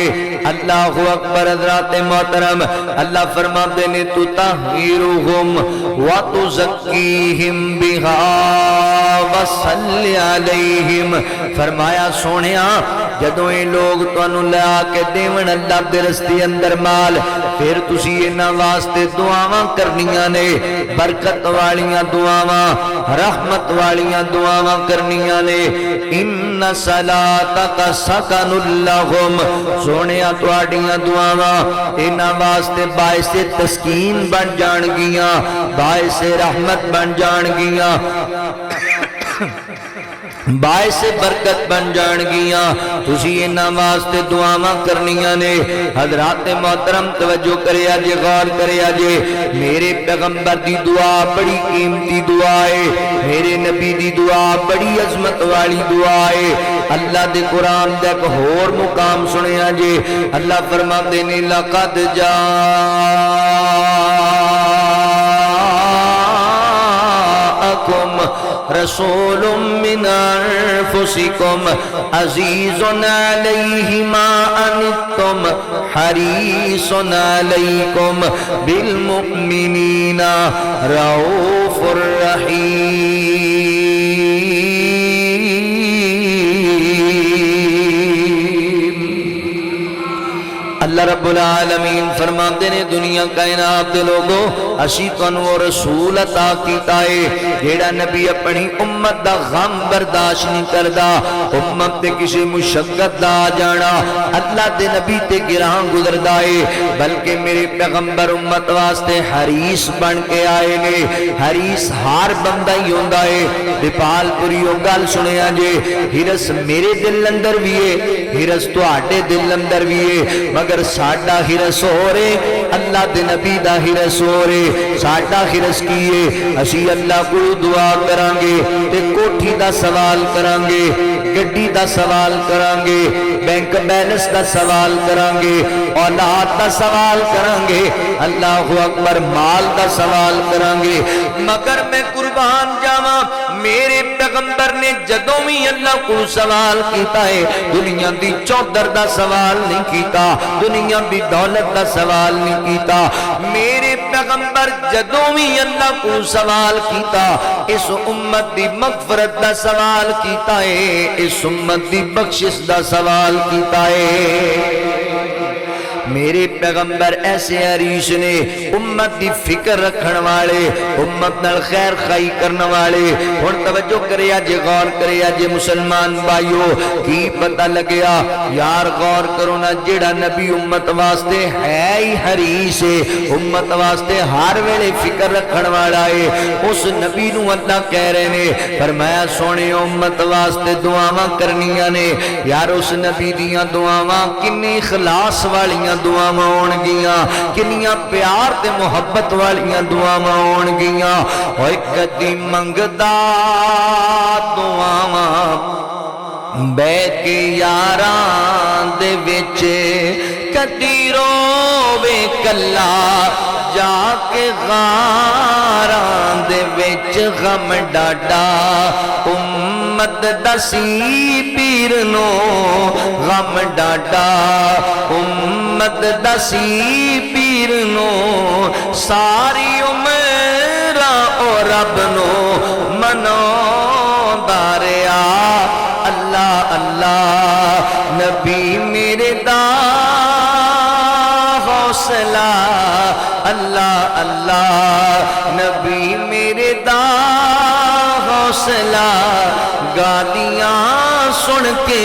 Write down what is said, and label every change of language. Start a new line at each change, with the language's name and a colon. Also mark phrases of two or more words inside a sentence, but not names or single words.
Arabic: اللہ اکبر۔
Punjabi: حضرات محترم اللہ فرماتے نے،
Arabic: تطہرہم وتزکیہم بہا وصل علیہم،
Punjabi: فرمایا سونیا جدوں یہ لوگ تانوں لیا کے دیون اللہ دے رستے اندر مال پھر تسی انہاں واسطے دعاواں کرنیاں نے برکت والیاں دعاواں رحمت والیاں دعاواں کرنیاں نے
Arabic: ان صلاتک سکن لہم
Punjabi: سونیا تواڈیاں دعاواں انہاں واسطے باعث تسکین بن جان گیاں باعث رحمت بن جان گیاں باعث برکت بن جان گیاں تسی انہاں واسطے دعاواں کرنیاں نے حضرات محترم توجہ کریا جے غور کریا جے میرے پیغمبر دی دعا بڑی قیمتی دعا ہے میرے نبی دی دعا بڑی عظمت والی دعا ہے اللہ دے قرآن دا ایک ہور مقام سنیا جے اللہ فرماندے نے لقد
Arabic: جاءکم رسول من انفسکم عزیز علیہ ما عنتم حریص علیکم بالمؤمنین رؤوف الرحیم اللہ رب العالمین
Punjabi: فرماتے نے دنیا کائنات دے لوگوں اسی تانوں رسول عطا کیتا ہے جیڑا نبی اپنی امت دا غم برداشت نہیں کردا امت تے کسی مشقت دا جانا اللہ دے نبی تے گراں گزردا ہے بلکہ میرے پیغمبر امت واسطے حریص بن کے آئے نے حریص ہار بندہ ہی ہوندا ہے دیپال پوری او گل سنیا جے ہرس میرے دل اندر بھی ہے ہرس تواڈے دل اندر بھی ہے مگر ساڈا ہرس ہو رہے اللہ دے نبی دا ہرس ہو رہے ساڈا ہرس کیے اسی اللہ کو دعا کرانگے تے کوٹھی دا سوال کرانگے گڈی دا سوال کرانگے
English: bank balance
Punjabi: دا سوال کرانگے اولاد دا سوال کرانگے
Arabic: اللہ اکبر
Punjabi: مال دا سوال کرانگے مگر میں قربان جاواں میرے پیغمبر نے جدوں بھی اللہ کو سوال کیتا ہے دنیا دی چودر دا سوال نہیں کیتا دنیا دی دولت دا سوال نہیں کیتا میرے پیغمبر جدوں بھی اللہ کو سوال کیتا اس امت دی مغفرت دا سوال کیتا ہے اس امت دی بخشش دا سوال کیتا ہے میرے پیغمبر ایسے حریص نے امت دی فکر رکھن والے امت نال خیر خائی کرن والے ہن توجہ کریا جے غور کریا جے مسلمان بھائیو کی پتہ لگیا یار غور کرو نا جیڑا نبی امت واسطے ہے ہی حریص ہے امت واسطے ہر ویلے فکر رکھن والا ہے اس نبی نو اللہ کہہ رہے نے فرمایا سونے امت واسطے دعاواں کرنیاں نے یار اس نبی دیاں دعاواں کنی اخلاص والیاں دعاواں ہون گیاں کنیاں پیار تے محبت والیاں دعاواں ہون گیاں اوے کدی منگدا دعاواں بیٹھ کے یاراں دے وچ کدی رووے کلا جا کے غاراں دے وچ غم ڈاڈا امت دسی پیر نو غم ڈاڈا امت دسی پیر نو ساری عمر او رب نو منو داریا اللہ اللہ نبی میرے دا حوصلہ اللہ اللہ نبی میرے دا حوصلہ گالیاں سن کے